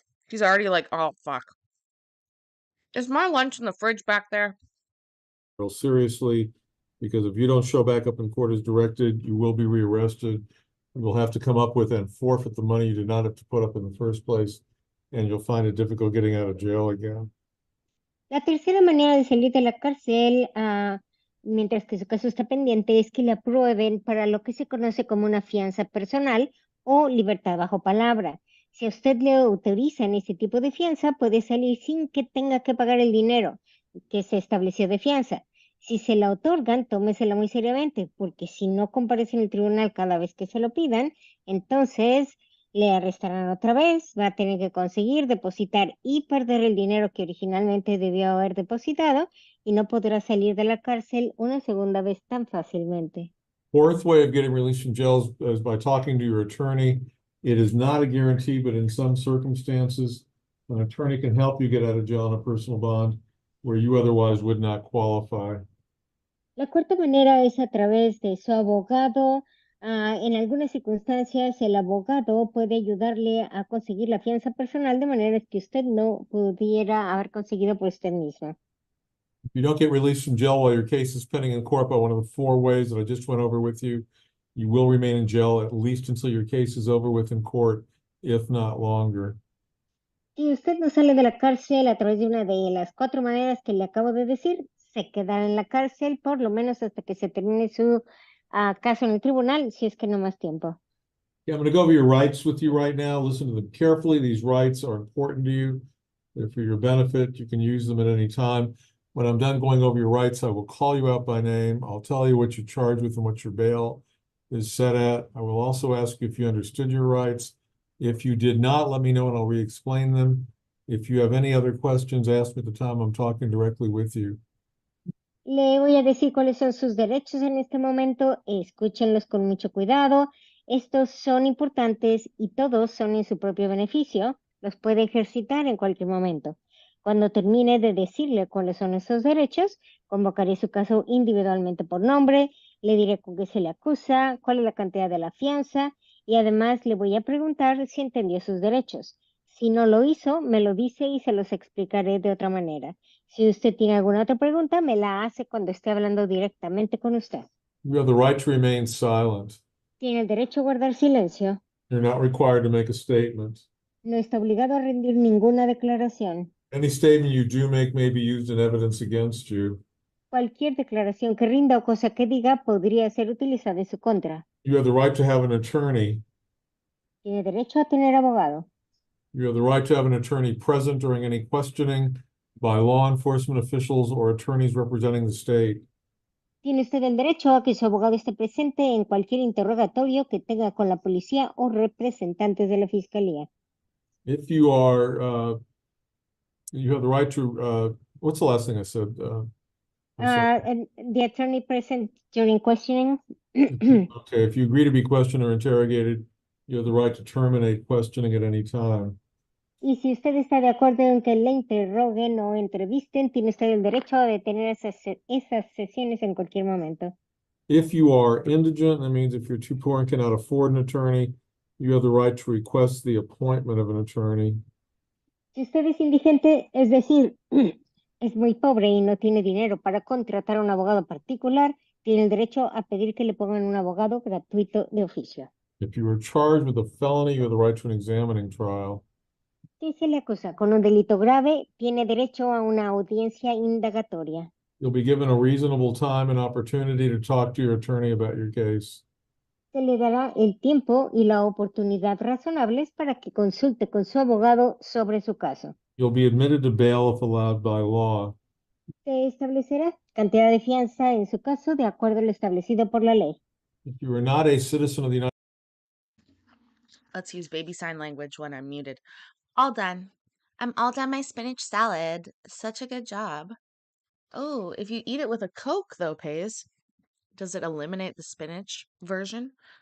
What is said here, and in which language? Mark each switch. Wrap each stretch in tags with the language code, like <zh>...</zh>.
<en>He's already like, oh, fuck. Is my lunch in the fridge back there? Real seriously, because if you don't show back up in court as directed, you will be rearrested. You will have to come up with and forfeit the money you did not have to put up in the first place, and you'll find it difficult getting out of jail again.</en> <es>La tercera manera de salir de la cárcel, mientras que su caso está pendiente, es que le aprueben para lo que se conoce como una fianza personal o libertad bajo palabra. Si a usted le autorizan ese tipo de fianza, puede salir sin que tenga que pagar el dinero que se estableció de fianza. Si se la otorgan, tómesela muy seriamente, porque si no comparece en el tribunal cada vez que se lo pidan, entonces le arrestarán otra vez, va a tener que conseguir depositar y perder el dinero que originalmente debió haber depositado y no podrá salir de la cárcel una segunda vez tan fácilmente.</es> <en>Fourth way of getting released from jail is by talking to your attorney. It is not a guarantee, but in some circumstances, an attorney can help you get out of jail on a personal bond where you otherwise would not qualify.</en> <es>La cuarta manera es a través de su abogado. En algunas circunstancias, el abogado puede ayudarle a conseguir la fianza personal de manera que usted no pudiera haber conseguido por usted mismo.</es> <en>If you don't get released from jail while your case is pending in court by one of the 4 ways that I just went over with you, you will remain in jail at least until your case is over with in court, if not longer.</en> <es>Si usted no sale de la cárcel a través de una de las 4 maneras que le acabo de decir, se quedará en la cárcel por lo menos hasta que se termine su caso en el tribunal, si es que no más tiempo.</es> <en>Yeah, I'm going to go over your rights with you right now. Listen to them carefully. These rights are important to you. They're for your benefit. You can use them at any time. When I'm done going over your rights, I will call you out by name. I'll tell you what you're charged with and what your bail is set at. I will also ask you if you understood your rights. If you did not, let me know and I'll re-explain them. If you have any other questions, ask me at the time I'm talking directly with you.</en> <es>Le voy a decir cuáles son sus derechos en este momento. Escúchenlos con mucho cuidado. Estos son importantes y todos son en su propio beneficio. Los puede ejercitar en cualquier momento. Cuando termine de decirle cuáles son esos derechos, convocaré su caso individualmente por nombre, le diré con qué se le acusa, cuál es la cantidad de la fianza y además le voy a preguntar si entendió sus derechos. Si no lo hizo, me lo dice y se los explicaré de otra manera. Si usted tiene alguna otra pregunta, me la hace cuando esté hablando directamente con usted.</es> <en>You have the right to remain silent.</en> <es>Tiene el derecho a guardar silencio.</es> <en>You're not required to make a statement.</en> <es>No está obligado a rendir ninguna declaración.</es> <en>Any statement you do make may be used in evidence against you.</en> <es>Cualquier declaración que rinda o cosa que diga podría ser utilizada en su contra.</es> <en>You have the right to have an attorney.</en> <es>Tiene derecho a tener abogado.</es> <en>You have the right to have an attorney present during any questioning by law enforcement officials or attorneys representing the state.</en> <es>Tiene usted el derecho a que su abogado esté presente en cualquier interrogatorio que tenga con la policía o representantes de la fiscalía.</es> <en>If you are, you have the right to, what's the last thing I said? I'm sorry. And the attorney present during questioning. Okay, if you agree to be questioned or interrogated, you have the right to terminate questioning at any time.</en> <es>Y si usted está de acuerdo en que le interroguen o entrevisten, tiene usted el derecho a detener esas sesiones en cualquier momento.</es> <en>If you are indigent, that means if you're too poor and cannot afford an attorney, you have the right to request the appointment of an attorney.</en> <es>Si usted es indigente, es decir, es muy pobre y no tiene dinero para contratar a un abogado particular, tiene el derecho a pedir que le pongan un abogado gratuito de oficio.</es> <en>If you are charged with a felony, you have the right to an examining trial.</en> <es>Si se le acusa con un delito grave, tiene derecho a una audiencia indagatoria.</es> <en>You'll be given a reasonable time and opportunity to talk to your attorney about your case.</en> <es>Se le dará el tiempo y la oportunidad razonables para que consulte con su abogado sobre su caso.</es> <en>You'll be admitted to bail if allowed by law.</en> <es>Se establecerá cantidad de fianza en su caso de acuerdo a lo establecido por la ley.</es> <en>If you are not a citizen of the United Let's use baby sign language when I'm muted. All done. I'm all done my spinach salad. Such a good job. Oh, if you eat it with a Coke, though, Pays, does it eliminate the spinach version?</en>